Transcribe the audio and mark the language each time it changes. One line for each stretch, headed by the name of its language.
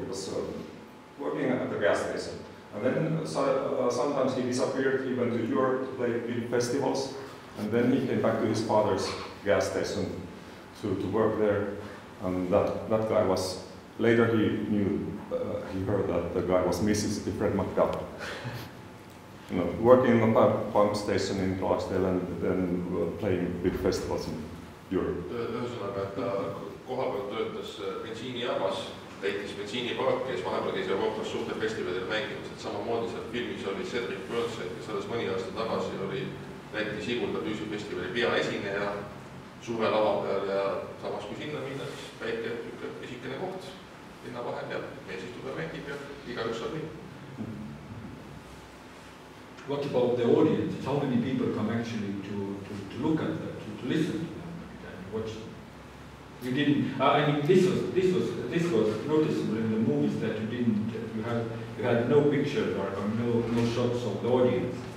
English: He was working at the gas station. And then sometimes he disappeared, he went to Europe to play big festivals, and then he came back to his father's gas station to work there. And that guy was later he heard that the guy was Mississippi Fred McDuff. You know, working in a pump station in Clarksdale and then playing big festivals in Europe.
Estonian: Ühesõnaga, et ta kohapeal töötas bensiinijaamas, täitis bensiinipaaki, kes vahepeal käis Euroopas suurte festivalidel mängimas, et samamoodi seal filmis oli Cedric Burnside, kes alles mõni aasta tagasi oli Läti Sigulda bluusifestivali peaesineja suve lava peal ja samas kui sinna minna, siis väike esikene koht linna vahepeal, mees istub ja mängib ja igaüks saab nii.
English: What about the audience? How many people come actually to look at that, to listen to them and watch them? You didn't. I mean, this was noticeable in the movies that you didn't. You had no pictures or no shots of the audience.